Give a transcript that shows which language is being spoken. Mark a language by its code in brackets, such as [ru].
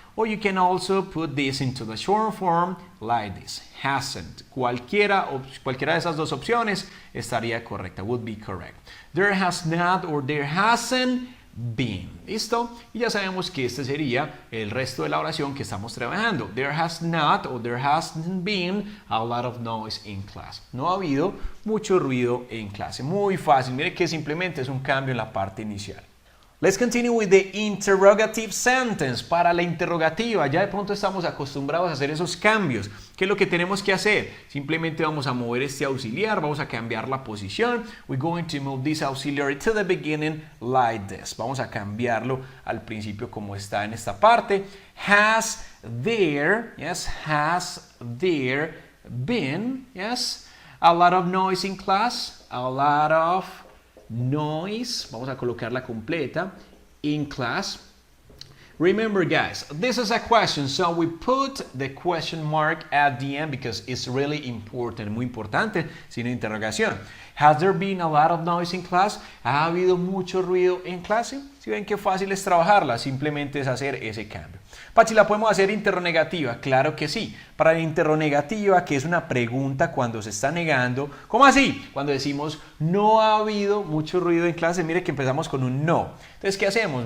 [en] Or you can also put this into the short form like this. Hasn't. [es] Cualquiera de esas dos opciones estaría correcta. [en] Would be correct. There has not or there hasn't been. [es] ¿Listo? Y ya sabemos que este sería el resto de la oración que estamos trabajando. [en] There has not or there hasn't been a lot of noise in class. [es] No ha habido mucho ruido en clase. Muy fácil. Mire que simplemente es un cambio en la parte inicial. [en] Let's continue with the interrogative sentence. [es] Para la interrogativa, ya de pronto estamos acostumbrados a hacer esos cambios. ¿Qué es lo que tenemos que hacer? Simplemente vamos a mover este auxiliar, vamos a cambiar la posición. [en] We're going to move this auxiliary to the beginning like this. [es] Vamos a cambiarlo al principio como está en esta parte. [en] Has there, yes, has there been, yes, a lot of noise in class? A lot of noise, [es] vamos a colocarla completa, [en] in class. Remember guys, this is a question, so we put the question mark at the end because it's really important, [es] muy importante, sin interrogación. [en] Has there been a lot of noise in class? [es] ¿Ha habido mucho ruido en clase? Si ven qué fácil es trabajarla, simplemente es hacer ese cambio. Pachi, ¿la podemos hacer interrogativa? Claro que sí. Para la interrogativa, que es una pregunta cuando se está negando. ¿Cómo así? Cuando decimos no ha habido mucho ruido en clase, mire que empezamos con un no. Entonces, ¿qué hacemos?